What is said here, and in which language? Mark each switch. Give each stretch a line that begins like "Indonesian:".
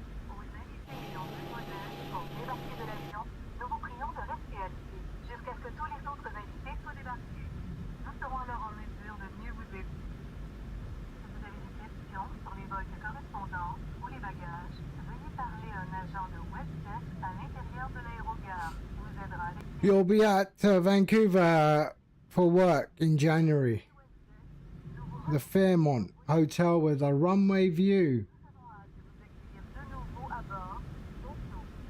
French: Aux invités ayant besoin d'aide pour débarquer de l'avion, nous vous prions de rester assis jusqu'à ce que tous les autres invités soient débarqués. Nous serons alors en mesure de mieux vous aider. Si vous avez des questions sur les vols de correspondance ou les bagages, veuillez parler à un agent de WestJet à l'intérieur de l'aérogare qui vous aidera à l'expliquer.
English: You'll be at Vancouver for work in January. The Fairmont Hotel with a runway view.
French: Nous avons hâte de vous accueillir de nouveau à bord bientôt.